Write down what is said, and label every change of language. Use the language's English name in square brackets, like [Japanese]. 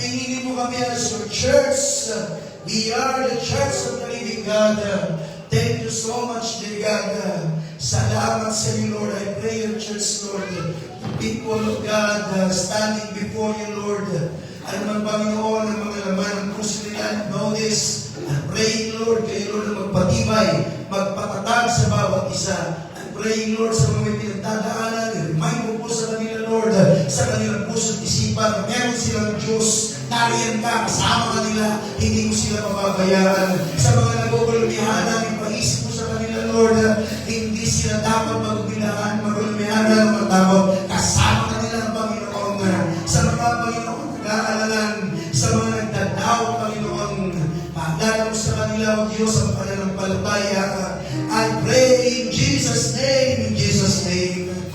[Filipino] Pinili mo kami [English] as your church. We are the church of the living God. Thank you so much, dear God. [Filipino] Salamat sa iyo, Lord. [English] I pray your church, Lord. The people of God standing before you, Lord. [Filipino] Ano man, Panginoon, ang mga laman ng puso nila, [English] know this. I'm praying, [Filipino] Lord, kayo, Lord, na magpatibay, magpatatag sa bawat isa. [English] I'm praying, [Filipino] Lord, sa mga may pinagdadaanan, remind mo po sa kanila, Lord, sa kanilang puso at isipan, na meron silang Diyos. Nariyan ka, kasama ka nila, hindi mo sila mababayaan. Sa mga nagugulmihanan, ipaisip mo sa kanila, Lord, hindi sila dapat magulmihanan ng matakot. Kasama ka nila ng Panginoon. Sa mga Panginoon nag-aalalan, sa mga nagdadawat, Panginoon, paalala mo sa kanila, O Diyos, ang pananampalataya. [English] I pray in Jesus' name, in Jesus' name.